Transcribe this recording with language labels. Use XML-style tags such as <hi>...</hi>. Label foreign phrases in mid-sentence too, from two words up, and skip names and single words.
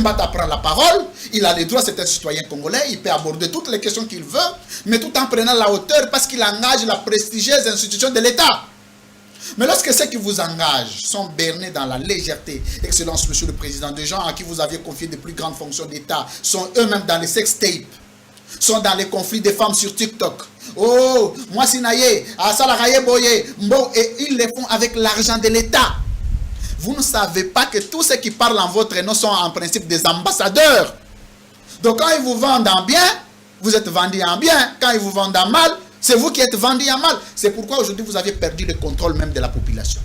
<fr>Mbata prend la parole, il a le droit, c'est un citoyen congolais, il peut aborder toutes les questions qu'il veut, mais tout en prenant la hauteur parce qu'il engage la prestigieuse institution de l'État. Mais lorsque ceux qui vous engagent sont bernés dans la légèreté, Excellence, Monsieur le Président, des gens à qui vous aviez confié de plus grandes fonctions d'État, sont eux-mêmes dans les sextapes, sont dans les conflits des femmes sur TikTok.</fr> <ln>Oh, moi sinaye, asalaraye boye, mbo,</ln> <fr>et ils le font avec l'argent de l'État. Vous ne savez pas que tous ceux qui parlent en votre nom sont en principe des ambassadeurs. Donc quand ils vous vendent en bien, vous êtes vendu en bien. Quand ils vous vendent en mal, c'est vous qui êtes vendu en mal. C'est pourquoi aujourd'hui vous avez perdu le contrôle même de la population.</fr>